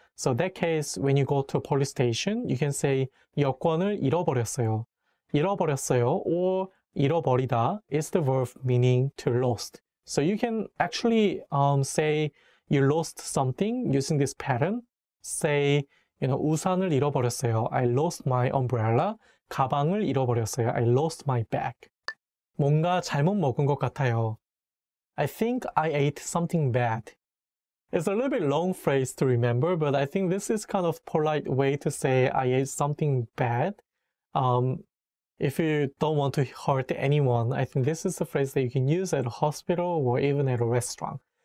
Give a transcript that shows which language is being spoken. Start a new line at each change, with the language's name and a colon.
English: So in that case, when you go to a police station, you can say
Korean: 여권을 잃어버렸어요.
English: 잃어버렸어요 or 잃어버리다 is the verb meaning to lost. So you can actually say you lost something using this pattern. Say,
Korean: 우산을 잃어버렸어요.
English: I lost my umbrella.
Korean: 가방을 잃어버렸어요.
English: I lost my bag.
Korean: 뭔가 잘못 먹은 것 같아요.
English: I think I ate something bad. It's a little bit long phrase to remember, but I think this is kind of polite way to say I ate something bad. If you don't want to hurt anyone, I think this is a phrase that you can use at a hospital or even at a restaurant.